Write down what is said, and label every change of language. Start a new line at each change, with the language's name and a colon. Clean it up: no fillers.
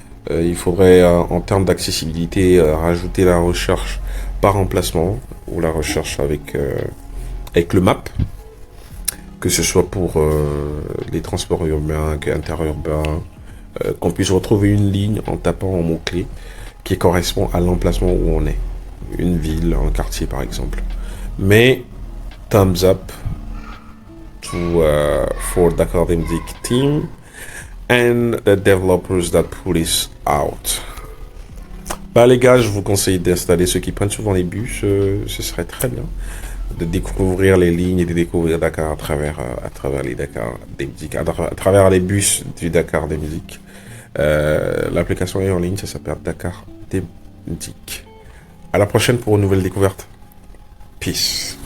French: Il faudrait en termes d'accessibilité rajouter la recherche par emplacement ou la recherche avec le map. Que ce soit pour les transports urbains, interurbains. Qu'on puisse retrouver une ligne en tapant en mots-clés qui correspond à l'emplacement où on est. Une ville, un quartier par exemple. Mais,
English: thumbs up for Dakar Demdik team and the developers that put this out.
French: Bah les gars, je vous conseille d'installer ceux qui prennent souvent les bus, ce serait très bien de découvrir les lignes et de découvrir Dakar à travers les Dakar Demdik, à travers les bus du Dakar Demdik. L'application est en ligne, ça s'appelle Dakar Demdik. À la prochaine pour une nouvelle découverte. Peace.